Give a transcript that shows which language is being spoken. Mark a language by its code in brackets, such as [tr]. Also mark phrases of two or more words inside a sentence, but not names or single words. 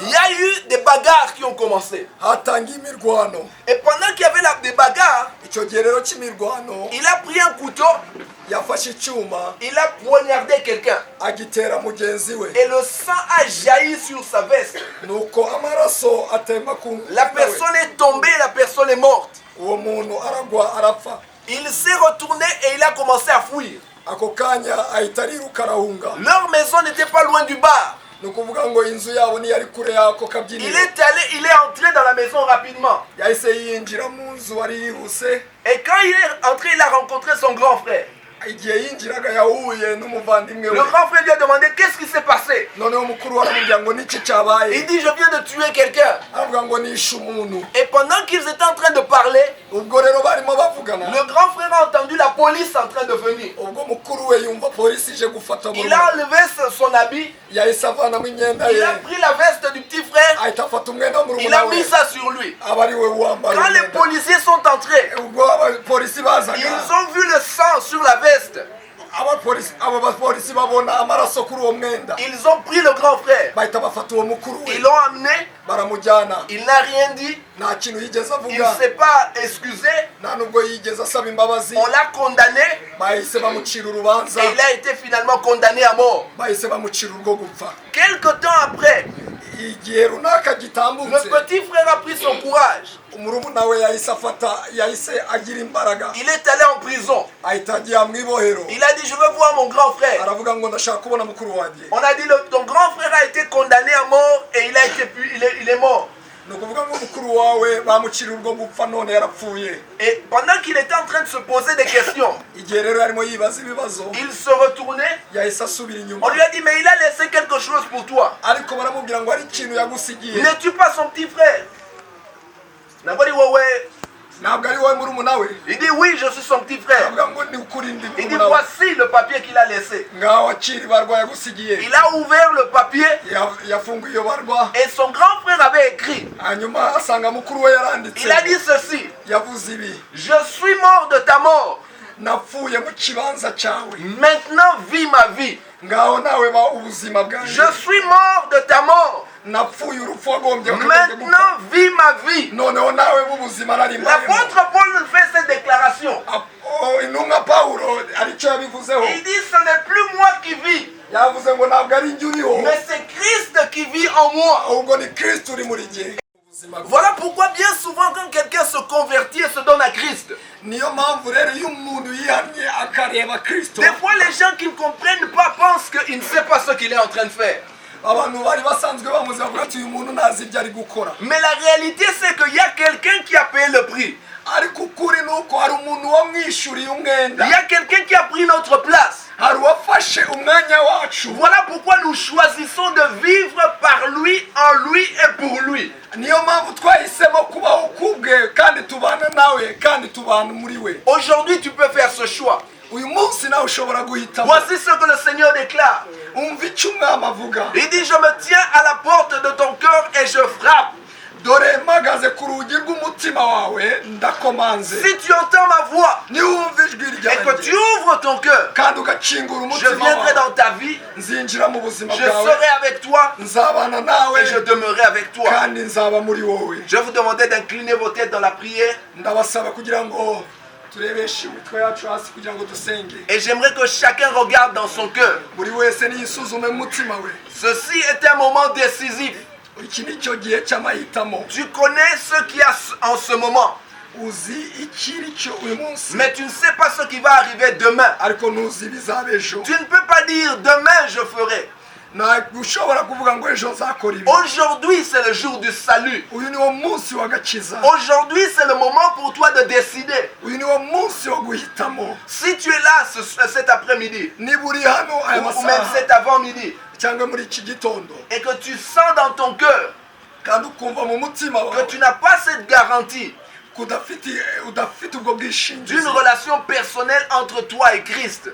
[fr] il y a eu des bagarres qui ont commencé. [rw] hatangiye imirwano. [fr] Et pendant qu'il y avait des bagarres, [rw] Icyo gihe rero cy'imirwano, [fr] il a pris un couteau, [rw] yafashe icyuma [fr] il a poignardé quelqu'un. [rw] agitera mugenzi we. [fr] Et le sang a jailli sur sa veste. [rw] Nuko amaraso atemba ku [fr] La personne est tombée, la personne est morte. [rw] uwo muntu aragwa arapfa. [fr] Il s'est retourné et il a commencé à fuir. [rw] Ako kanya ahita ariruka arahunga. [fr] Leur maison n'était pas loin du bar. [rw] Ni ukuvuga ngo inzu yabo ntiyari kure y'ako [fr] Il [rw] kabyiniro. [fr] est entré dans la maison rapidement. [rw] Yahise yinjira mu nzu ari yihuse. [fr] Et quand il est entré, il a rencontré son grand frère. [rw] Igihe yinjiraga yahuye n'umuvandimwe [fr] Le [rw] we. [fr] grand frère lui a demandé qu'est-ce qui s'est passé. [rw] Noneho mukuru aramubwira ngo niki cyabaye. [fr] Il dit je viens de tuer quelqu'un. [rw] Aravuga ngo nishe umuntu. [fr] Et pendant qu'ils étaient en train de parler, [rw] Ubwo rero barimo bavugana. [fr] le grand frère a entendu la police en train de venir. [rw] Ubwo mukuru we yumva polisi ije gufata [fr] Il a enlevé son habit, [rw] yahise avanamo imyenda [fr] il [rw] ye. [fr] a pris la veste du petit frère, [rw] Ahita afata umwenda mu [fr] il a [rw] we. [fr] mis ça sur lui. [rw] Aba ari we wambara [fr] Quand les [rw] umwenda. [fr] policiers sont entrés, [rw] Ubwo abapolisi bazaga. [fr] ils ont vu le sang sur la veste. [rw] abo bapolisi babona amaraso kuri uwo mwenda. [fr] Ils ont pris le grand frère. [rw] Bahita bafata uwo mukuru we. [fr] Ils l'ont amené. [rw] Baramujyana. [fr] Il n'a rien dit. [rw] Nta kintu yigeze [fr] Il ne [rw] avuga. [fr] s'est pas excusé. [rw] Nta nubwo yigeze asaba imbabazi. [fr] On l'a condamné. [rw] Bahise bamucira urubanza. [fr] Et il a été finalement condamné à mort. [rw] Bahise bamucira urwo gupfa. [fr] Quelque temps après, [rw] Igihe runaka [fr] le [rw] gitambutse, [fr] petit frère a pris son courage. [rw] umurumuna we yahise agira imbaraga. [fr] Il est allé en prison. [rw] Ahita agiye mu ibohero. [fr] Il a dit je veux voir mon grand frère. [rw] Aravuga ngo ndashaka kubona mukuru wanjye. [fr] On a dit ton grand frère a été condamné à mort et il est mort. [rw] Ni ukuvuga ngo mukuru wawe bamucira urwo gupfa none yarapfuye. [fr] Et pendant qu'il était en train de se poser des questions, [rw] Igihe rero arimo yibaza ibibazo, [fr] il se retournait. [rw] yahise asubira inyuma. [fr] On lui a dit mais il a laissé quelque chose pour toi. [rw] Ariko baramubwira ngo ari ikintu yagusigiye. [fr] N'es-tu pas son petit frère? [rw] Ntabwo ari wowe. Ntabwo ari wowe murumuna we. [fr] Il dit oui, je suis son petit frère. [rw] Aravuga ngo ni ukuri ndi [fr] Il dit [rw] murumuna we. [fr] voici le papier qu'il a laissé. [rw] Ngaho akiri barwa yagusigiye. [fr] Il a ouvert le papier [rw] Yafunguye iyo barwa. [fr] et son grand frère avait écrit. [rw] Hanyuma asanga mukuru we yaranditse. [fr] Il a dit ceci. [rw] Yavuze ibi: [fr] Je suis mort de ta mort. [rw] napfuye mu kibanza cyawe. [fr] Maintenant vis ma vie. [rw] Ngaho nawe ba ubuzima bwanjye. [fr] Je suis mort de ta mort. [rw] Napfuye urupfu wagombye [fr] Maintenant vis ma vie. [rw] noneho nawe b'ubuzima nari mbayemo. [fr] L'apôtre Paul fait cette déclaration. [rw] Intumwa Pawulo aricyo yabivuzeho. [fr] Il dit ce n'est plus moi qui vis, [rw] Yavuze ngo ntabwo ari njye uriho, [fr] mais c'est Christ qui vit en moi. [rw] ahubwo ni Kristo uri muri jye. [fr] Voilà pourquoi bien souvent quand quelqu'un se convertit et se donne à Christ, [rw] Niyo mpamvu rero iyo umuntu yihamye akareba Kristo, [fr] des fois les gens qui ne comprennent pas pensent qu'il ne sait pas ce qu'il est en train de faire. [rw] abantu bari basanzwe bamuzi bavuga ati uyu muntu ntazi ibyo ari gukora. [fr] Mais la réalité c'est qu'il y a quelqu'un qui a payé le prix. [rw] Ariko ukuri ni uko hari umuntu wamwishyuriye umwenda. [fr] Il y a quelqu'un qui a pris notre place. [rw] Hari uwafashe umwanya wacu. [fr] Voilà pourquoi nous choisissons de vivre par lui, en lui et pour lui. [rw] Niyo mpamvu twahisemo kubaho kubwe kandi tubana nawe kandi tubana muri we. [fr] Aujourd'hui tu peux faire ce choix. [rw] Uyu munsi nawe ushobora guhitamo. [fr] Voici ce que le Seigneur déclare. [rw] Umva icyo umwami avuga. [fr] Il dit je me tiens à la porte de ton cœur et je frappe. [rw] Dore mpagaze ku rugi rw'umutima wawe ndakomanze. [fr] Si tu entends ma voix [rw] Niwumva ijwi [fr] et que tu [rw] ryanjye [fr] ouvres ton cœur, [rw] kandi ugakingura [fr] je [rw] umutima [fr] viendrai [rw] wawe, [fr] dans ta vie, [rw] nzinjira mu buzima [fr] je [rw] bwawe, [fr] serai avec toi [rw] nzabana nawe [fr] et je demeurerai avec toi. [rw] kandi nzaba muri wowe. [fr] Je vous demandais d'incliner vos têtes dans la prière [rw] Ndabasaba kugira ngo turebeshe imitwe yacu hasi kugira ngo dusenge. [fr] et j'aimerais que chacun regarde dans son cœur. [rw] Buri wese niyisuzume mu mutima we. [fr] Ceci est un moment décisif. [rw] Iki ni cyo gihe cy'amahitamo. [fr] Tu connais ce qu'il y a en ce moment, [rw] Uzi ikiri cyo uyu munsi, [fr] mais tu ne sais pas ce qui va arriver demain. [rw] ariko ntuzi ibizaba ejo. [fr] Tu ne peux pas dire demain je ferai. [rw] ntabwo ushobora kuvuga ngo ejo nzakora ibi. [fr] Aujourd'hui, c'est le jour du salut. [rw] Uyu niwo munsi w'agakiza. [fr] Aujourd'hui, c'est le moment pour toi de décider. [rw] Uyu niwo munsi wo guhitamo. [fr] Si tu es là cet après-midi, [rw] niba uri hano aya [fr] ou même [rw] masaha [fr] cet avant-midi, [rw] cyangwa muri iki gitondo [fr] et que tu sens dans ton cœur [rw] kandi ukumva mu mutima [fr] que [rw] wawe [fr] tu n'as pas cette garantie [rw] udafite ubwo bwishingizi [fr] d'une relation personnelle entre toi et Christ.